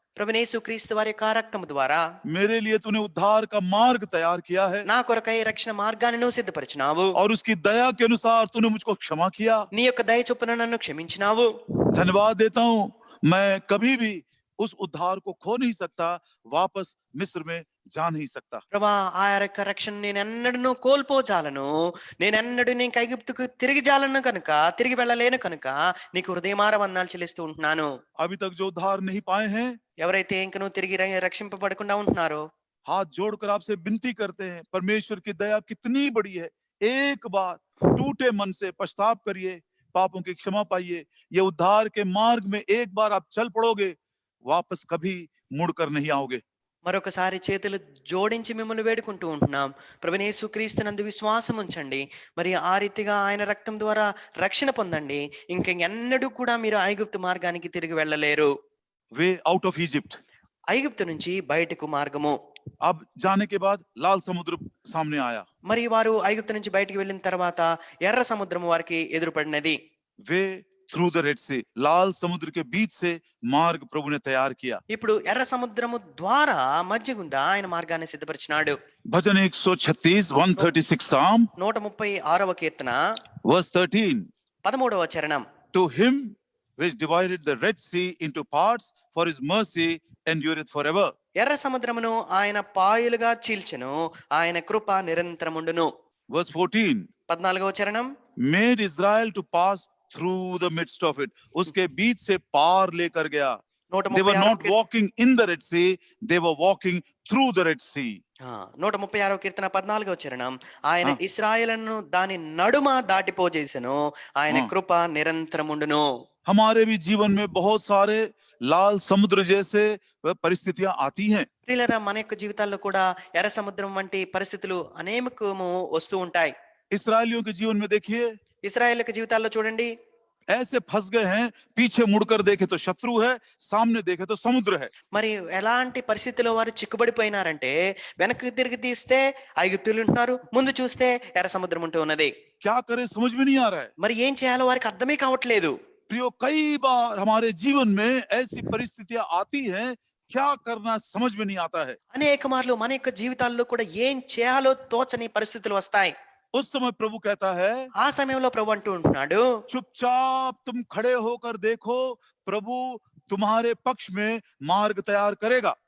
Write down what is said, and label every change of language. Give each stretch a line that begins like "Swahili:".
Telugu: ప్రభువైన యేసుక్రీస్తు వారి యొక్క రక్తము ద్వారా
Hindi: मेरे लिए तूने उद्धार का मार्ग तैयार किया है
Telugu: నా కొరకై రక్షణ మార్గాన్ని నువ్వు సిద్ధపరిచినావు.
Hindi: और उसकी दया के अनुसार तूने मुझको क्षमा किया।
Telugu: నీ యొక్క దయ చొప్పున నన్ను క్షమించినావు.
Hindi: धन्यवाद देता हूं, मैं कभी भी उस उद्धार को खो नहीं सकता, वापस मिस्र में जा नहीं सकता।
Telugu: ప్రభా, ఆ యొక్క రక్షణ నేనెన్నడూ కోల్పోజాలను, నేనెన్నడూ నీకు ఐగుప్తుకు తిరిగి జాలను కనుక, తిరిగి వెళ్ళలేను కనుక నీకు హృదయమార వందనాలు చెల్లిస్తూ ఉంటున్నాను.
Hindi: अभी तक जो उद्धार नहीं पाए हैं,
Telugu: ఎవరైతే ఇంక నువ్వు తిరిగి రక్షింపబడకుండా ఉంటున్నారో
Hindi: हाथ जोड़कर आपसे विनती करते हैं, परमेश्वर की दया कितनी बड़ी है। एक बार टूटे मन से पछताव करिए, पापों की क्षमा पाइए। ये उद्धार के मार्ग में एक बार आप चल पड़ोगे, वापस कभी मुड़कर नहीं आओगे।
Telugu: మరొకసారి చేతులు జోడించి మిమ్మల్ని వేడుకుంటూ ఉంటున్నాం. ప్రభువైన యేసుక్రీస్తునందు విశ్వాసం ఉంచండి. మరి ఆ రీతిగా ఆయన రక్తం ద్వారా రక్షణ పొందండి. ఇంకెన్నడూ కూడా మీరు ఐగుప్తు మార్గానికి తిరిగి వెళ్ళలేరు.
English: Way out of Egypt.
Telugu: ఐగుప్తు నుంచి బయటకు మార్గము.
Hindi: अब जाने के बाद लाल समुद्र सामने आया।
Telugu: మరి వారు ఐగుప్తు నుంచి బయటికి వెళ్ళిన తర్వాత ఎర్ర సముద్రం వారికి ఎదురుపడినది.
English: way through the red sea,
Hindi: लाल समुद्र के बीच से मार्ग प्रभु ने तैयार किया।
Telugu: ఇప్పుడు ఎర్ర సముద్రము ద్వారా మధ్య గుండా ఆయన మార్గాన్ని సిద్ధపరిచినాడు.
Hindi: भजन 136 136 साम
Telugu: 136వ కీర్తన
English: verse 13,
Telugu: 13వ చరణం.
English: to him which divided the red sea into parts, for his mercy endureth forever.
Telugu: ఎర్ర సముద్రమును ఆయన పాయలుగా చీల్చెను, ఆయన కృప నిరంతరముండును.
English: Verse 14,
Telugu: 14వ చరణం.
English: made Israel to pass through the midst of it,
Hindi: उसके बीच से पार लेकर गया।
English: They were not walking in the Red Sea, they were walking through the Red Sea.
Telugu: 136వ కీర్తన 14వ చరణం. ఆయన ఇశ్రాయేలును దాని నడుమ దాటిపోజేసెను, ఆయన కృప నిరంతరముండును.
Hindi: हमारे भी जीवन में बहुत सारे लाल समुद्र जैसे परिस्थितियां आती हैं।
Telugu: ప్రియులారా, మన యొక్క జీవితాల్లో కూడా ఎర్ర సముద్రం వంటి పరిస్థితులు అనేకము వస్తూ ఉంటాయి.
Hindi: इस्राएलियों के जीवन में देखिए,
Telugu: ఇశ్రాయేలు యొక్క జీవితాల్లో చూడండి,
Hindi: ऐसे फंस गए हैं, पीछे मुड़कर देखे तो शत्रु है, सामने देखे तो समुद्र है।
Telugu: మరి ఎలాంటి పరిస్థితిలో వారు చిక్కుబడిపోయినారంటే వెనక్కి తిరిగి తీస్తే ఐగుప్తులు ఉంటున్నారు, ముందు చూస్తే ఎర్ర సముద్రం ఉంటూ ఉన్నది.
Hindi: क्या करे समझ में नहीं आ रहा है।
Telugu: మరి ఏం చేయాలో వారికి అర్థమే కావట్లేదు.
Hindi: प्रियो, कई बार हमारे जीवन में ऐसी परिस्थितियां आती हैं, क्या करना समझ में नहीं आता है।
Telugu: అనేక మార్లు మన యొక్క జీవితాల్లో కూడా ఏం చేయాలో తోచని పరిస్థితులు వస్తాయి.
Hindi: उस समय प्रभु कहता है,
Telugu: ఆ సమయంలో ప్రభు అంటూ ఉంటున్నాడు,
Hindi: चुपचाप तुम खड़े होकर देखो, प्रभु तुम्हारे पक्ष में मार्ग तैयार करेगा।